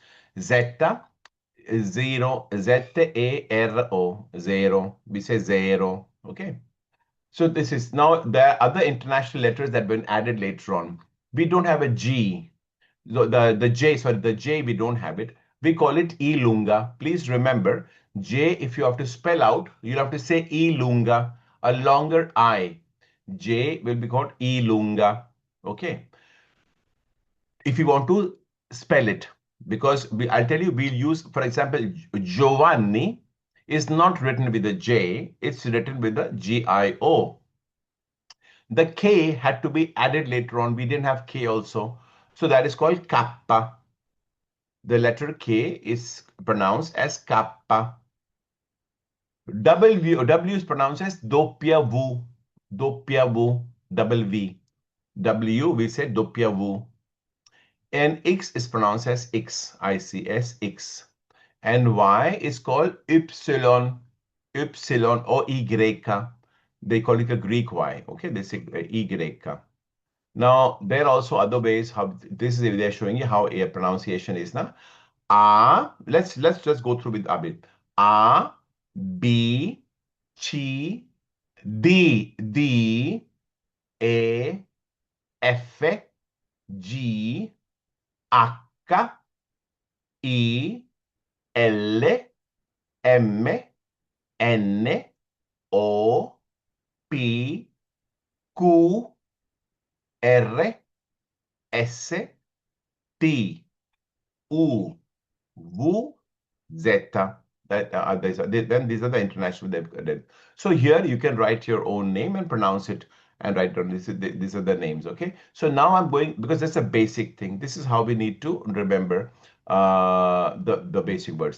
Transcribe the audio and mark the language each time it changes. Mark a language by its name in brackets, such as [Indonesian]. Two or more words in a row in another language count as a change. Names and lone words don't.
[English] Zetta, zero, Z-E-R-O, zero, we say zero, okay? So this is now the other international letters that have been added later on. We don't have a G, the J, sorry, the J, we don't have it. We call it [Italian] E lunga. [English] Please remember, J, if you have to spell out, you'll have to say [Italian] E lunga, [English] a longer I. J will be called [Italian] E lunga. [English] Okay. If you want to spell it, because I'll tell you, we'll use, for example, Giovanni is not written with a J, it's written with a G-I-O. The K had to be added later on. We didn't have K also. So that is called kappa. The letter K is pronounced as kappa. W is pronounced as [Italian] doppia V. Doppia V. [English] Double V. W, we say [Italian] doppia V. [English] And X is pronounced as X. I-C-S, X. And Y is called Ypsilon. Ypsilon or Y. They call it a Greek Y. Okay, they say Y. Now, there are also other ways how this is they're showing you how a pronunciation is now. A, let's just go through with Abid. A, B, C, D, E, F, G, H, I, L, M, N, O, P, Q, R, S, T, U, V, Z. Then these are the international. So here you can write your own name and pronounce it and write down these are the names. Okay. So now I'm going because that's a basic thing. This is how we need to remember the basic words.